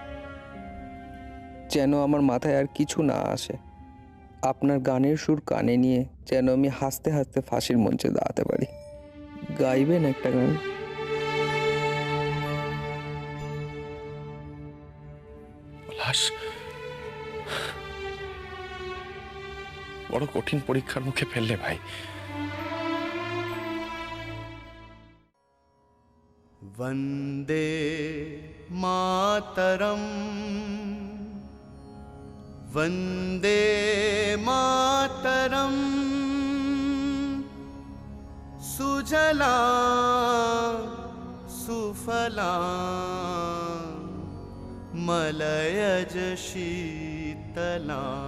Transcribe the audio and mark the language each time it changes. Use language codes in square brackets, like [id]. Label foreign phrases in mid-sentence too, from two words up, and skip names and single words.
[bn] যেন আমার মাথায় আর কিছু না আসে, আপনার গানের সুর কানে নিয়ে যেন আমি হাসতে হাসতে ফাঁসির মঞ্চে দাঁড়াতে পারি। গাইবেন একটা গান? পলাশ, বড় কঠিন পরীক্ষার মুখে ফেললে ভাই। [sa] वन्दे मातरम् वन्दे मातरम् सुजला सुफला मलयज शीतला